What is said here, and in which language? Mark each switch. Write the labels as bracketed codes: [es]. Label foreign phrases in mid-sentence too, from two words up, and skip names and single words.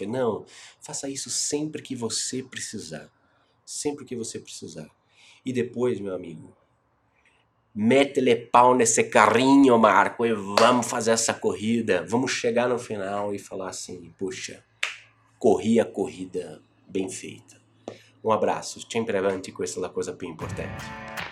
[pt] Não, faça isso sempre que você precisar. Sempre que você precisar. E depois, meu amigo, mete-lhe pau nesse carrinho, Marco, e vamos fazer essa corrida. Vamos chegar no final e falar assim, puxa, corri a corrida bem feita. [es] Un abrazo, [it] sempre avanti, questa è la cosa più importante.